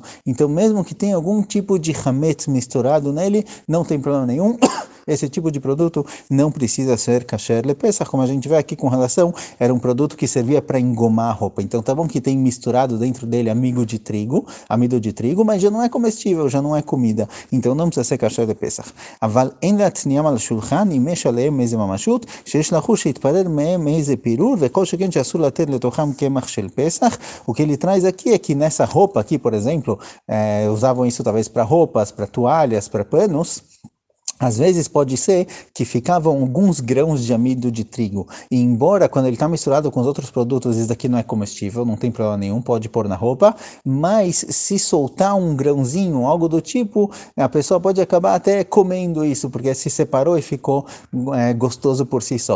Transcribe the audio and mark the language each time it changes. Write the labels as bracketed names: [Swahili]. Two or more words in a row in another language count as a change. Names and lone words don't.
[Portuguese] Então, mesmo que tenha algum tipo de hametz misturado nele, não tem problema nenhum. Esse tipo de produto não precisa ser [Hebrew] כשר לפסח, [Portuguese] como a gente vê aqui com relação, era um produto que servia para engomar a roupa. Então tá bom que tem misturado dentro dele amido de trigo, mas já não é comestível, já não é comida. Então não precisa ser [Hebrew] כשר לפסח. אבל אין להצניעם על השולחן אם יש עליהם איזה ממשות שיש לחוש שיתפלל מהם איזה פירור וכל שכן שאסור לתת לתוכם קמח של פסח. [Portuguese] O que ele traz aqui é que nessa roupa aqui, por exemplo, usavam isso talvez para roupas, para toalhas, para panos. Às vezes pode ser que ficavam alguns grãos de amido de trigo, e embora quando ele está misturado com os outros produtos, isso daqui não é comestível, não tem problema nenhum, pode pôr na roupa, mas se soltar um grãozinho, algo do tipo, a pessoa pode acabar até comendo isso, porque se separou e ficou gostoso por si só.